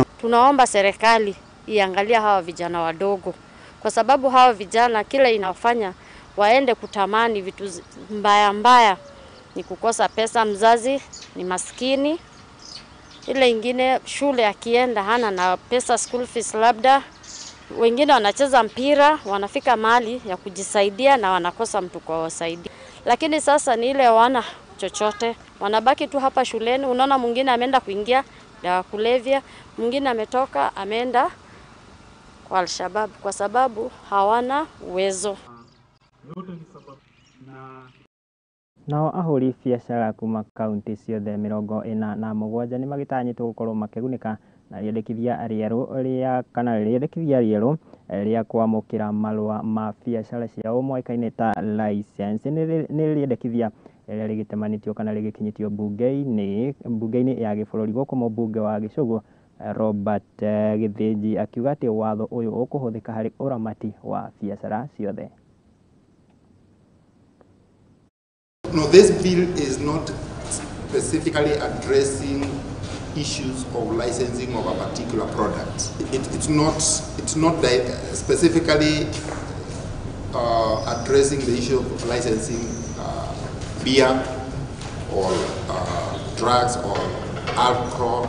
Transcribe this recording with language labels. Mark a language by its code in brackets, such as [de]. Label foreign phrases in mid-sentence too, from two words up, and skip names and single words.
[sw] Tunaomba serikali iangalia hawa vijana wadogo, kwa sababu hawa vijana kila inafanya waende kutamani vitu mbaya mbaya, ni kukosa pesa, mzazi ni maskini, ile ingine shule akienda hana na pesa [en] school fees, [sw] labda wengine wanacheza mpira wanafika mahali ya kujisaidia na wanakosa mtu kwa wasaidia. Lakini sasa ni ile wana chochote, wanabaki tu hapa shuleni. Unaona mwingine ameenda kuingia dawa kulevya, mwingine ametoka ameenda kwa Al-Shabaab kwa sababu hawana uwezo. [ki] Nao ahũri biacara kuma kaunti ciothe 47 nĩ magĩtanyĩtwo gũkorwo makĩgunĩka na rĩendekithia rĩerũ rĩa kwamũkĩra marũa ma biacara ciao moĩkaine ta license. Nĩ rĩendekithia rĩrĩa rĩgĩtemanĩtio kana rĩgĩkinyĩtio mbunge-inĩ ya gĩbũrũri, gũkũ mũmbunge wa Gĩcũgũ Robert Gĩthĩnji akiuga atĩ watho ũyũ ũkũhũthĩka harĩ ũramati wa biacara ciothe. [en] No, this bill is not specifically addressing issues of licensing of a particular product. It's not specifically addressing the issue of licensing beer or drugs or alcohol.